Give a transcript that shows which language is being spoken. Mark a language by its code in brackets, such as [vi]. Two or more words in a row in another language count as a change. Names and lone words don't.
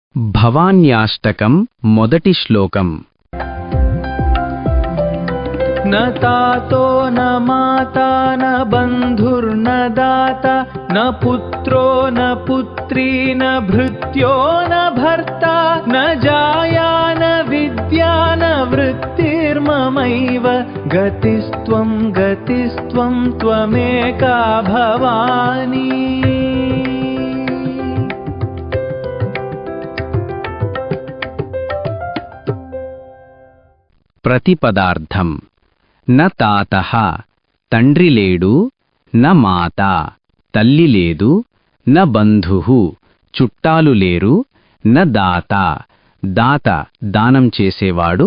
[te] భవాన్యాష్టకం మొదటి శ్లోకం. [sa] न तातो न माता न बन्धुर्न दाता न पुत्रो न पुत्री न भृत्यो न भर्ता न जाया न विद्या न वृत्तिर्ममैव गतिस्त्वं त्वमेका भवानी. [te] ప్రతిపదార్థం. [sa] న తాతః [te] తండ్రి లేడు, [sa] న మాత [te] తల్లి లేదు, [sa] న బంధుః [te] చుట్టాలు లేరు, [sa] న దాత [te] దాత దానం చేసేవాడు